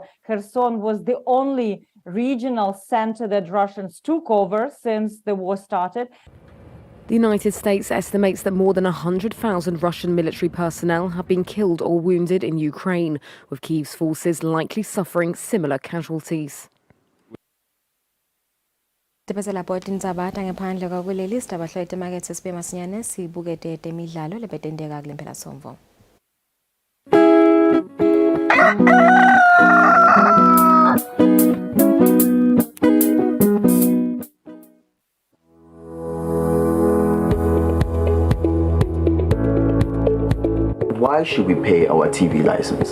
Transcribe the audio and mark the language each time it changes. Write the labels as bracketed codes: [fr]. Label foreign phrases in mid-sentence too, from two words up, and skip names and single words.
[en] Kherson was the only regional center that Russians took over since the war started. The United States estimates that more than 100,000 Russian military personnel have been killed or wounded in Ukraine, with Kyiv's forces likely suffering similar casualties. [ss] Tibese lapho tindzaba ngaphandle kwakuleli sidaba hlelo emakethe sibe masinyane sibuke temidlalo lebetendeka kule mphela somvo. [en] Why should we pay our TV license?